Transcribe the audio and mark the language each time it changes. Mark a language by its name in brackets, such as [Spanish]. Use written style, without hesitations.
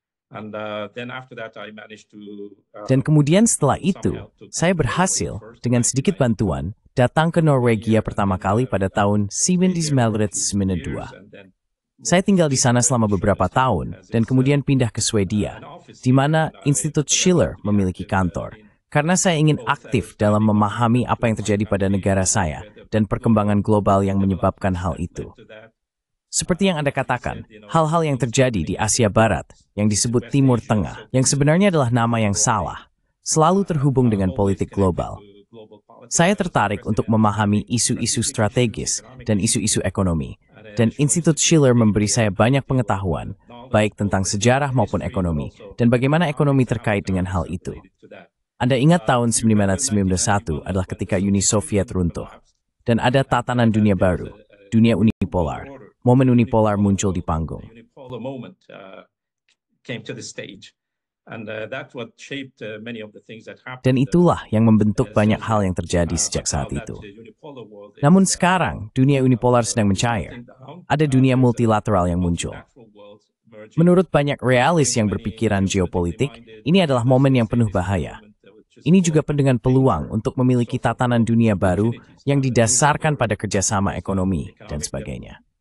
[English] And then after that I managed to [Indonesian] Dan kemudian setelah itu, saya berhasil dengan sedikit bantuan datang ke Norwegia pertama kali pada tahun 1992. Saya tinggal di sana selama beberapa tahun dan kemudian pindah ke Swedia, di mana Institut Schiller memiliki kantor, karena saya ingin aktif dalam memahami apa yang terjadi pada negara saya dan perkembangan global yang menyebabkan hal itu. Seperti yang Anda katakan, hal-hal yang terjadi di Asia Barat, yang disebut Timur Tengah, yang sebenarnya adalah nama yang salah, selalu terhubung dengan politik global. Saya tertarik untuk memahami isu-isu strategis dan isu-isu ekonomi, dan Institut Schiller memberi saya banyak pengetahuan, baik tentang sejarah maupun ekonomi, dan bagaimana ekonomi terkait dengan hal itu. Anda ingat tahun 1991 adalah ketika Uni Soviet runtuh, dan ada tatanan dunia baru. dunia unipolar. Momen unipolar muncul di panggung. [English] Unipolar moment came to the stage. And that's what shaped many of the things that happened. [Indonesian] Dan itulah yang membentuk banyak hal yang terjadi sejak saat itu. Namun sekarang, dunia unipolar sedang mencair. Ada dunia multilateral yang muncul. Menurut banyak realis yang berpikiran geopolitik, ini adalah momen yang penuh bahaya. Ini juga dengan peluang untuk memiliki tatanan dunia baru yang didasarkan pada kerjasama ekonomi dan sebagainya.